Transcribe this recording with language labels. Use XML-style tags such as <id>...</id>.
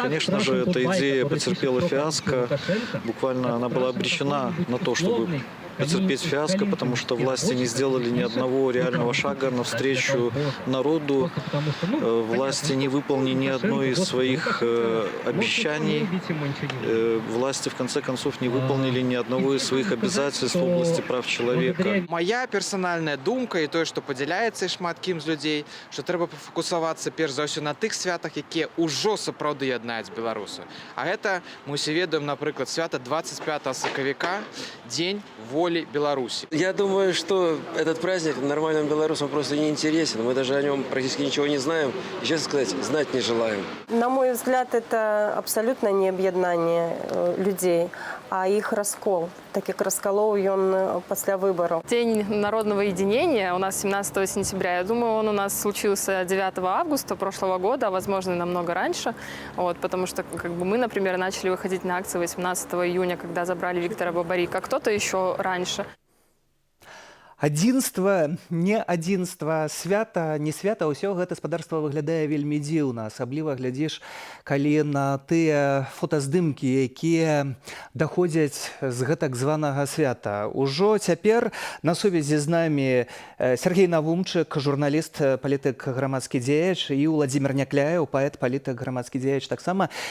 <ru>Конечно же, эта идея потерпела фиаско. Буквально она была обречена на то, чтобы потерпеть фиаско, потому что власти не сделали ни одного реального шага навстречу народу. Власти не выполнили ни одной из своих обещаний. Власти, в конце концов, не выполнили ни одного из своих обязательств в области прав человека.</ru> <be>Моя персональная думка і тое, што падзяляецца і шмат кім з людзей, што трэба пафокусавацца перш за ўсё на тых святах, якія ўжо сапраўды яднаюць беларусаў. А гэта мы ўсе ведаем, напрыклад, свята 25 сакавіка, День воли Беларуси.</be> <ru>Я думаю, что этот праздник нормальным белорусам просто не интересен. Мы даже о нем практически ничего не знаем. И, честно сказать, знать не желаем. На мой взгляд, это абсолютно не об'яднание людей, а их раскол. Так как расколол он после выборов. День народного единения у нас 17 сентября. Я думаю, он у нас случился 9 августа прошлого года, а возможно, и намного раньше. Вот, потому что мы, например, начали выходить на акции 18 июня, когда забрали Виктора Бабарика. Кто-то еще раньше.</ru> <be>Адзінства, не адзінства, свята, не свята, ўсё гэта спадарства выглядае вельмі дзіўна. Асабліва глядзіш, калі на тыя фотаздымкі, якія даходзяць з гэтак званага свята. Ужо цяпер на сувязі з намі Сергей Навумчык, журналіст, палітык, грамадскі дзеяч, і Владзімір Някляеў, паэт, палітык, грамадскі дзеяч таксама.</be>